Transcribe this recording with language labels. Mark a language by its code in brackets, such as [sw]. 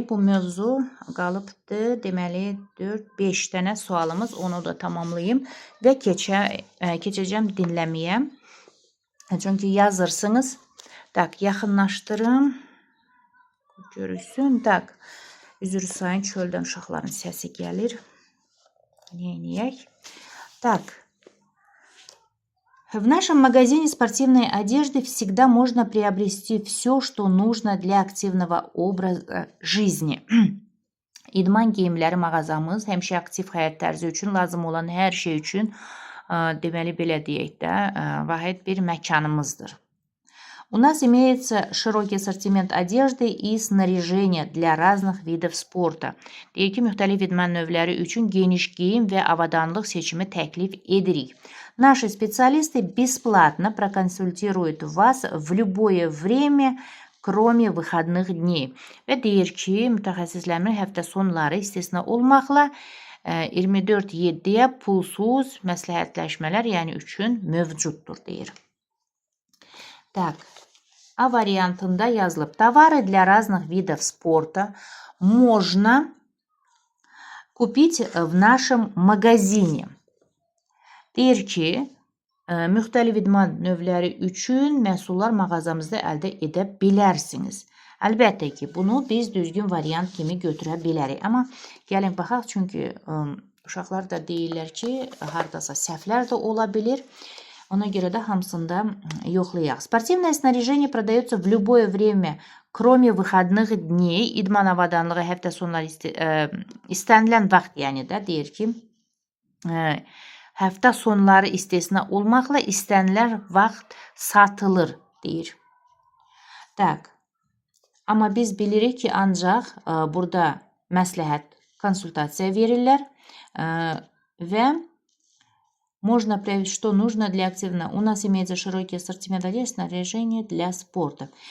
[az] Bu mövzu qalıbdı. Deməli, 4-5 dənə sualımız, onu da tamamlayayım və keçəcəm dinləməyə. Çünki yazırsınız. Tak, yaxınlaşdırım. Görürsün. Tak, üzr sayın, çöldən uşaqların səsi gəlir. Нейнияй. [ru] Так, в нашем магазине спортивной одежды всегда можно приобрести все, что нужно для активного образа жизни. [az] İdman geyimləri mağazamız həmişə aktiv həyat tərzi üçün lazım olan hər şey üçün, deməli belə deyək də, vahid bir məkanımızdır. [ru] У нас имеется широкий ассортимент одежды и снаряжения для разных видов спорта. [az] Deyək ki, müxtəlif idman növləri üçün geniş geyim və avadanlıq seçimi təklif edirik. [ru] Наши специалисты бесплатно проконсультируют вас в любое время, кроме выходных dней. [az] Və deyir ki, mütəxəssislərin həftə sonları istisna olmaqla 24/7-yə pulsuz məsləhətləşmələr, yəni üçün mövcuddur, deyir. [ru] Так. [az] А вариантында yazılıb. [ru] Товары для разных видов спорта можно купить в нашем магазине. [az] Deyir ki, müxtəlif idman növləri üçün məhsullar mağazamızda əldə edə bilərsiniz. Əlbəttə ki, bunu biz düzgün variant kimi götürə bilərik. Amma gəlin baxaq, çünki uşaqlar da deyirlər ki, hardasa səhvlər də ola bilir. Ona görə də hamısında yoxlayaq. [ru] Спортивное снаряжение продается в любое время, кроме выходных dней. [az] İdman avadanlığı həftə sonları istənilən vaxt, yəni də deyir ki, həftə sonları istisna olmaqla istənilən vaxt satılır, deyir. Tak. Amma biz bilirik ki, ancaq burada məsləhət, konsultasiya verirlər və [ru] можно проявить, что нужно для активного. У нас имеется широкий ассортимент одежды, снаряжения для спорта.